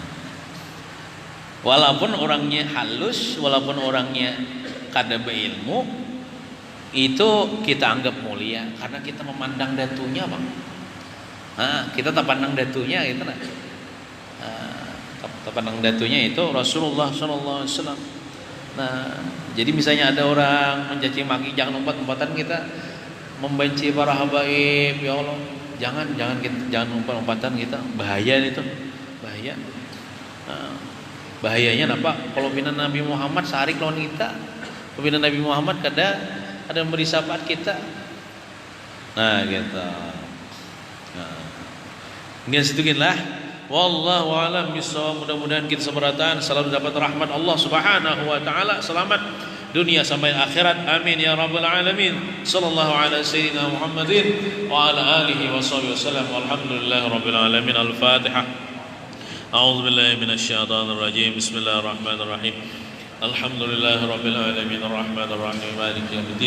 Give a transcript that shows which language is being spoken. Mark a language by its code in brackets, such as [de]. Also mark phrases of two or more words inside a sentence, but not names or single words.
[bjn] Walaupun orangnya halus, walaupun orangnya kada berilmu, itu kita anggap mulia karena kita memandang datunya, Bang. Nah, kita tak pandang datunya gitu nah. Tak pandang datunya itu Rasulullah [ar] صلى الله عليه وسلم. [bjn] Nah, jadi misalnya ada orang mencaci maki, jangan umpat-umpatan kita membenci para habaib, ya Allah. Jangan umpat-umpatan kita, bahaya itu. Bahaya. Nah, bahayanya apa? Kalau bina Nabi Muhammad sarik lawan kita. Kalau bina Nabi Muhammad kada ada memberi syafaat kita. Nah, gitu. Nah. Dengan setuginlah [ar] والله أعلم بالصواب. [bjn] Mudah-mudahan kita seberataan selalu dapat rahmat Allah [ar] سبحانه وتعالى, [bjn] selamat dunia sampai akhirat. [ar] آمين يا رب العالمين. صلى الله على سيدنا محمد وعلى آله وصحبه وسلم. والحمد لله رب العالمين. Al-Fatihah. أعوذ بالله من الشيطان الرجيم. بسم الله الرحمن الرحيم. الحمد لله رب العالمين. الرحمن الرحيم. مالك يوم الدين.